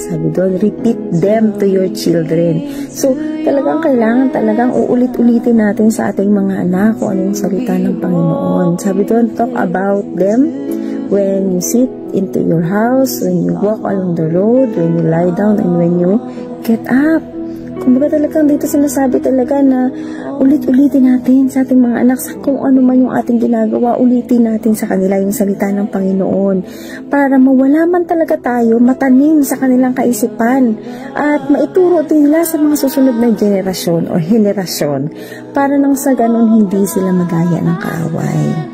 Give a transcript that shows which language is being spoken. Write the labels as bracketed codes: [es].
[tl] Sabi doon, [en] repeat them to your children. [tl] So, talagang kailangan talagang uulit-ulitin natin sa ating mga anak kung ano yung salita ng Panginoon. Sabi doon, [en] talk about them when you sit into your house, when you walk along the road, when you lie down, and when you get up. [tl] Kumbaga talagang dito sinasabi talaga na ulit-ulitin natin sa ating mga anak sa kung ano man yung ating ginagawa, ulitin natin sa kanila yung salita ng Panginoon para mawala man talaga tayo, matanim sa kanilang kaisipan at maituro din nila sa mga susunod na henerasyon para nang sa ganun hindi sila magaya ng kaaway.